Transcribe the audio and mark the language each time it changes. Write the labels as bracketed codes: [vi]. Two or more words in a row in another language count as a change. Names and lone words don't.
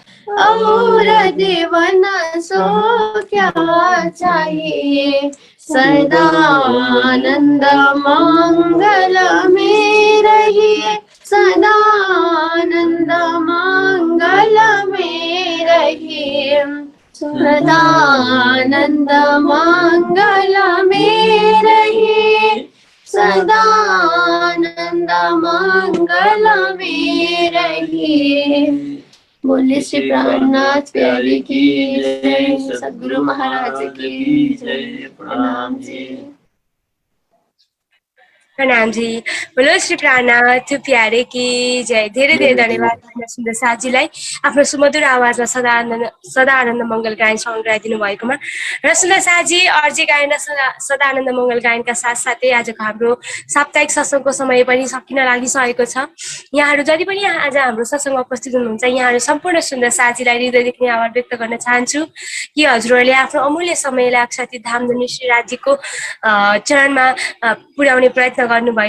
[hi] और देवन सो क्या चाहिए, सदा आनंद मंगल में रहिए, सदा आनंद मंगल में रहिए, सदा आनंद मंगल में रहिए, सदा आनंद मंगल में रहिए। बोले श्री प्राणनाथ प्यारे की जय, सद्गुरु महाराज की जय। प्रणाम जी। प्रणाम जी। बोलो श्री प्राणनाथ प्यारे की जय। [ne] धेरै धेरै धन्यवाद भन्न सुन्दर साथीलाई आफ्नो सुमधुर आवाजमा सदा आनन्द मङ्गल गायन सङ्ग्रहाइदिनु भएकोमा र सुन्दर साथी अर्जी गायन सदा आनन्द मङ्गल गायनका साथसाथै आजको हाम्रो साप्ताहिक सत्सङ्गको समय पनि सकिन लागिसकेको छ। यहाँहरू जति पनि आज हाम्रो सत्सङ्गमा उपस्थित हुनुहुन्छ यहाँहरू सम्पूर्ण सुन्दर साथीलाई हृदयदेखि आभार व्यक्त गर्न चाहन्छु कि हजुरहरूले आफ्नो अमूल्य समयलाई अक्षाती धामधनी श्रीराजीको चरणमा पुर्याउने प्रयत्न गर्नुभयो।